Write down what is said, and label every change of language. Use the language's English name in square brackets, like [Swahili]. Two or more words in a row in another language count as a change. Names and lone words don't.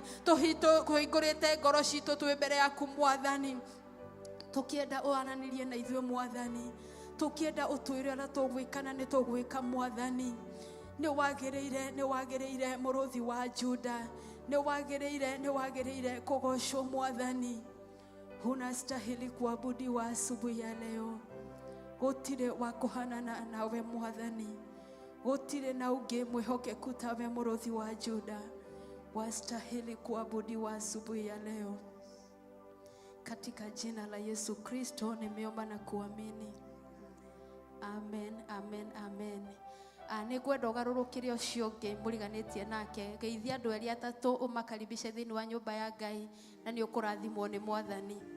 [Kikuyu] Tuhingurite ngoro citu twi mbere yaku Mwathani, tukienda uananirie na ithuĩ Mwathani, tukienda utwire na tugwikana ni tugwika Mwathani. Ni wagiriire muruthi wa Juda, ni wagiriire kugoshwo Mwathani. [Swahili] Unastahili kuabudiwa asubuhi ya leo. [Kikuyu] Gutire wa kuhanana nawe Mwathani, gutire na ungi mwihokeku tawe muruthi wa Juda. [Swahili] Wastahili kuabudiwa asubuhi ya leo. Katika jina la Yesu Kristo nimeomba na kuamini. [Kikuyu] Amen, amen, amen. Nĩngwenda ũgarũrũkĩre ũcio ũngĩ mũriganĩtie nake, geithia andũ erĩ atatũ ũmakaribishe thĩinĩ wa nyũmba ya Ngai, na nĩ ũkũrathimwo nĩ Mwathani.